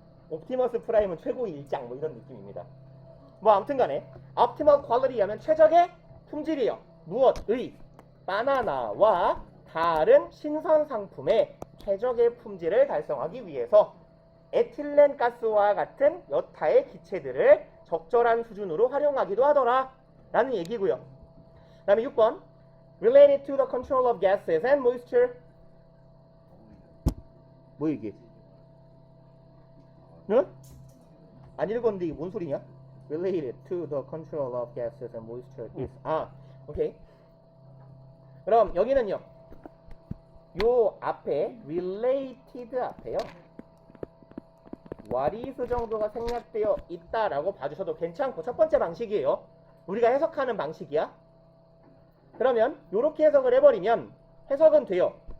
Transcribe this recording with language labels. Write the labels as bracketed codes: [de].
[ko] 옵티머스 프라임은 최고의 일장 뭐 이런 느낌입니다. 뭐 아무튼간에 [en] optimal quality [ko] 하면 최적의 품질이요. 무엇의? 바나나와 다른 신선 상품의 최적의 품질을 달성하기 위해서 에틸렌 가스와 같은 여타의 기체들을 적절한 수준으로 활용하기도 하더라 라는 얘기고요. 그 다음에 6번 [en] related to the control of gases and moisture. [ko] 뭐 이게? 응? 안 읽었는데 이게 뭔 소리냐? [en] related to the control of gases and moisture is [ko] 오케이. 그럼 여기는요. 요 앞에 related 앞에요. [en] what is [ko] 정도가 생략되어 있다라고 봐주셔도 괜찮고 첫 번째 방식이에요. 우리가 해석하는 방식이야. 그러면 이렇게 해석을 해버리면 해석은 돼요.